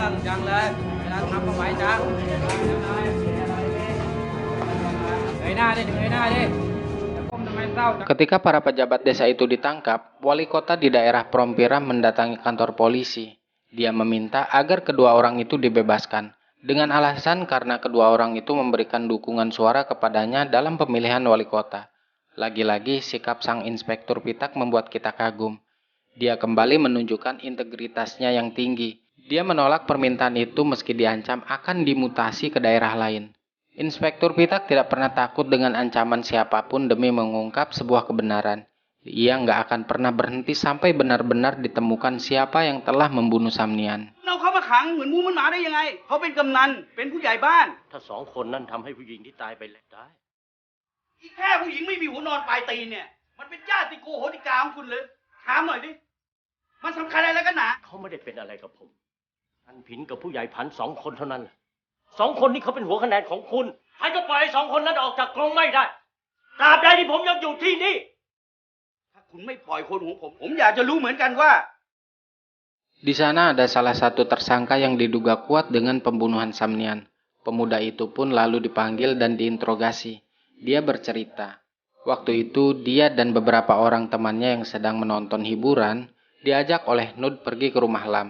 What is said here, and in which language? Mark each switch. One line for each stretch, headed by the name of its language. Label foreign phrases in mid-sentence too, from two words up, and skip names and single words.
Thai: จังเลยเวลาทำก็ไวจังเงยหน้าดิเงยหน้าดิจะก้มทำไมเศร้าจัง
Indonesian: Ketika para pejabat desa itu ditangkap, wali kota di daerah Prompiram mendatangi kantor polisi. Dia meminta agar kedua orang itu dibebaskan, dengan alasan karena kedua orang itu memberikan dukungan suara kepadanya dalam pemilihan wali kota. Lagi-lagi sikap sang inspektur Pitak membuat kita kagum. Dia kembali menunjukkan integritasnya yang tinggi. Dia menolak permintaan itu meski diancam akan dimutasi ke daerah lain. Inspektur Pitak tidak pernah takut dengan ancaman siapapun demi mengungkap sebuah kebenaran. Ia nggak akan pernah berhenti sampai benar-benar ditemukan siapa yang telah membunuh Samnian.
Thai: เอาเขามาขังเหมือนหมูเหมันหมาได้ยังไงเขาเป็นกำนันเป็นผู้ใหญ่บ้าน ถ้าสองคนนั้นทำให้ผู้หญิงที่ตายไปแล้วได้ อีแค่ผู้หญิงไม่มีหัวนอนปลายตีนเนี่ยมันเป็นญาติโกโหติกาของคุณเลยถามหน่อยดิมันสำคัญอะไรกันหนา เขาไม่ได้เป็นอะไรกับผมอันผินกับผู้ใหญ่พันสองคนเท่านั้นแหละสองคนนี้เขาเป็นหัวคะแนนของคุณใครก็ปล่อยให้สองคนนั้นออกจากกรงไม่ได้ตราบใดที่ผมยังอยู่ที่นี่ ถ้าคุณไม่ปล่อยคนของผมอยากจะรู้เหมือนกันว่า
Indonesian: Di sana ada salah satu tersangka yang diduga kuat dengan pembunuhan Samnian. Pemuda itu pun lalu dipanggil dan diinterogasi. Dia bercerita, waktu itu dia dan beberapa orang temannya yang sedang menonton hiburan diajak oleh Nud pergi ke rumah Lam.